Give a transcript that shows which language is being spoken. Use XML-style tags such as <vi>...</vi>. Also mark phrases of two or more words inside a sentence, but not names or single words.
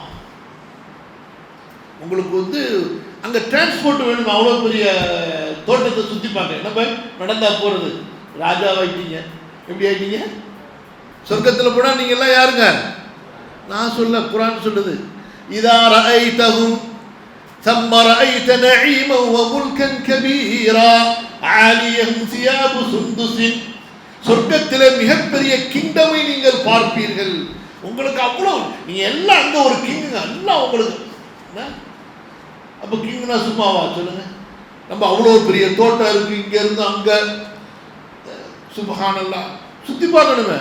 <ta>உங்களுக்கு அங்க டிரான்ஸ்போர்ட் வேணும், அவ்வளோ பெரிய தோட்டத்தை சுற்றி பார்க்க என்ன நடந்தா போறது. ராஜாவாயிட்டீங்க. எப்படி ஆயிட்டீங்க? சொர்க்கத்தில் போனா நீங்க எல்லாம் யாருங்க? நான் சொல்ல, குர்ஆன் சொல்லுது,</ta> <ar>إذا رأيتهم ثم رأيت نعيما وملكا كبيرا عاليهم ثياب سندس.</ar> <ta>சொர்க்கத்திலே மிகப்பெரிய கிங்டமை நீங்கள் பார்ப்பீர்கள். உங்களுக்கு அவ்வளவு, நீங்க எல்லாம் அங்க ஒரு கிங், எல்லாம் உங்களுக்கு. அப்ப கிங்னா சும்மாவா சொல்லுங்க? நம்ம அவ்வளோ பெரிய தோட்டம் இருக்கு, இங்க இருந்து அங்க. சுப்ஹானல்லாஹ். சுத்தி பார்க்கணுமே.</ta>